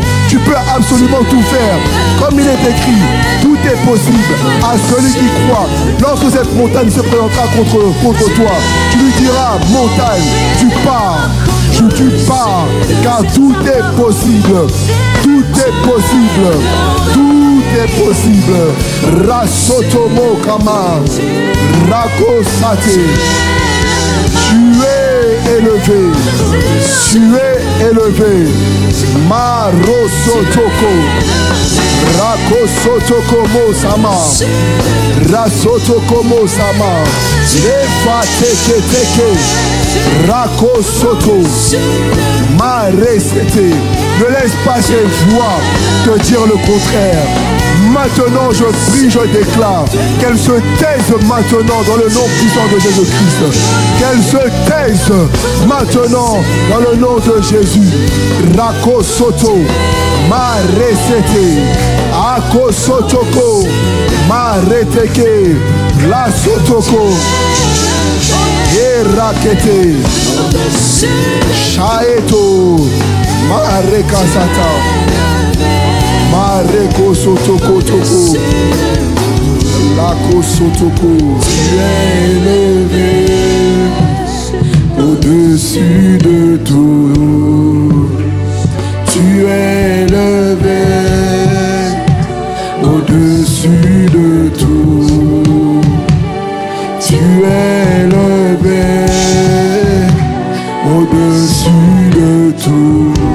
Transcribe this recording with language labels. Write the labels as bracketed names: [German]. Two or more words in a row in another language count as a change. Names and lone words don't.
[French] Tu peux absolument tout faire. Comme il est écrit, tout est possible à celui qui croit. Lorsque cette montagne se présentera contre toi, tu lui diras, montagne, tu pars. Tu pars, car tout est possible. Tout est possible. Tout est possible. Rasotomo kama, rakosate. Tu es élevé. Tu es élevé. Marosotoko. Rakosotokomo sama. Rasotokomo sama. Lefateketeke. Rakosoto. Maresete. Ne laisse pas ces voix te dire le contraire. Maintenant je prie, je déclare qu'elle se taise maintenant dans le nom puissant de Jésus-Christ. Qu'elle se taise maintenant dans le nom de Jésus. Rakosoto. Maresete. Akosotoko. Mareteke. La sotoko. Yerakete. Shaeto. Marekasata. Mareko sotoko toko. Lako sotoko. Tu es élevé au-dessus de tout. Tu es élevé au-dessus de tout. Tu es élevé au-dessus de tout.